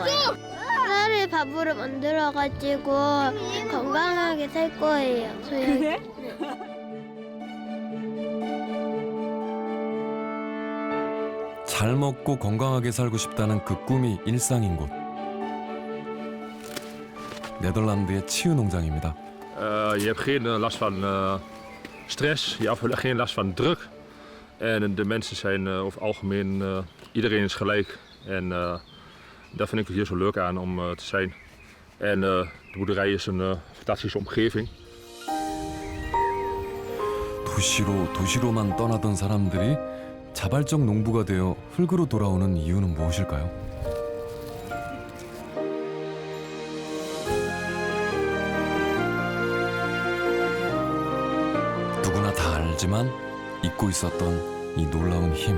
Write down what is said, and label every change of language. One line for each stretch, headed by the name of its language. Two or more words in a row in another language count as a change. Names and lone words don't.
Korean: 쌀을 밥으로 만들어가지고 건강하게 살 거예요. 그래? 잘 먹고 건강하게 살고 싶다는 그 꿈이 일상인 곳. 네덜란드의 치유 농장입니다.
Dutch: Je hebt geen last van stress, je hebt geen last van druk. En de mensen zijn over het algemeen, iedereen is gelijk. En dat vind ik hier zo leuk aan om te zijn. En de boerderij is een fantastische omgeving.
Korean: 도시로만 떠나던 사람들이 자발적 농부가 되어 흙으로 돌아오는 이유는 무엇일까요? 누구나 다 알지만 잊고 있었던 이 놀라운 힘.